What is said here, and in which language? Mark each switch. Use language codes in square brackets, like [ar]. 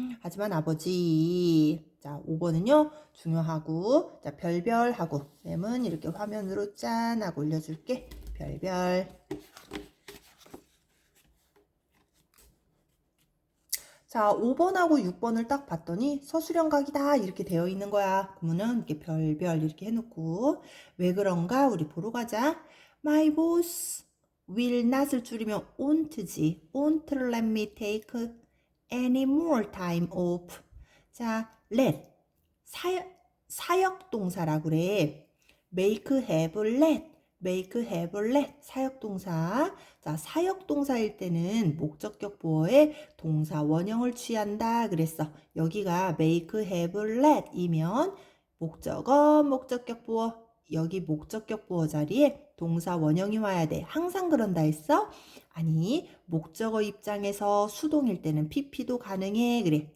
[ko] 하지만 아버지. 자, 5번은요, 중요하고, 자, 별별하고, 쌤은 이렇게 화면으로 짠 하고 올려줄게. 별별. 자, 5번하고 6번을 딱 봤더니 서술형각이다 이렇게 되어 있는 거야. 그러면은 이렇게 별별 이렇게 해놓고 왜 그런가 우리 보러 가자. [en] My boss will not [ko] 을 줄이면 [en] won't지. won't let me take any more time off. [ko] 자, let 사역동사라 그래. make, have, let 사역동사. 자, 사역동사일 때는 목적격 보어에 동사 원형을 취한다 그랬어. 여기가 make, have, let이면 목적어, 목적격 보어. 여기 목적격 보어 자리에 동사 원형이 와야 돼. 항상 그런다 했어? 아니, 목적어 입장에서 수동일 때는 PP도 가능해. 그래.